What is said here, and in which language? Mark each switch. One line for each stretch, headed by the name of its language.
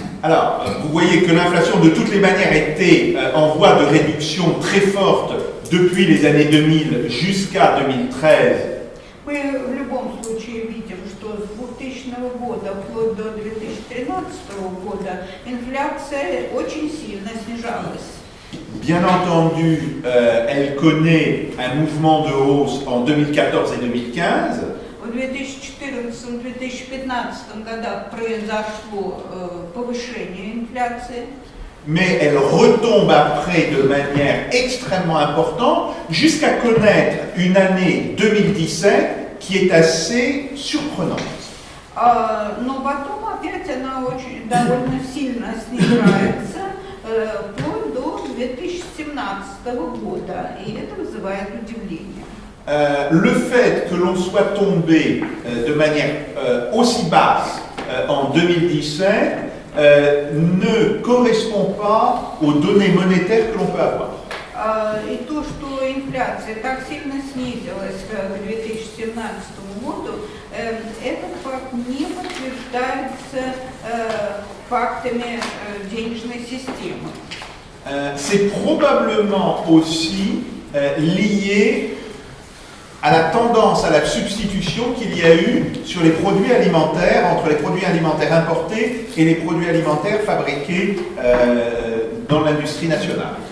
French: Alors, vous voyez que l'inflation de toutes les manières était en voie de réduction très forte depuis les années 2000 jusqu'à 2013.
Russian: Мы в любом случае видим, что с 2000 года вплоть до 2013 года инфляция очень сильно снижалась.
French: Bien entendu, elle connaît un mouvement de hausse en 2014 et 2015.
Russian: В 2014-2015 годах произошло повышение инфляции.
French: Mais elle retombe après de manière extrêmement importante jusqu'à connaître une année 2017 qui est assez surprenante.
Russian: Но потом опять она очень довольно сильно снижается вплоть до 2017 года, и это вызывает удивление.
French: Le fait que l'on soit tombé de manière aussi basse en 2017 ne correspond pas aux données monétaires que l'on peut avoir.
Russian: И то, что инфляция так сильно снизилась к 2017 году, этот факт не подтверждается фактами денежной системы.
French: C'est probablement aussi lié à la tendance à la substitution qu'il y a eu sur les produits alimentaires, entre les produits alimentaires importés et les produits alimentaires fabriqués dans l'industrie nationale.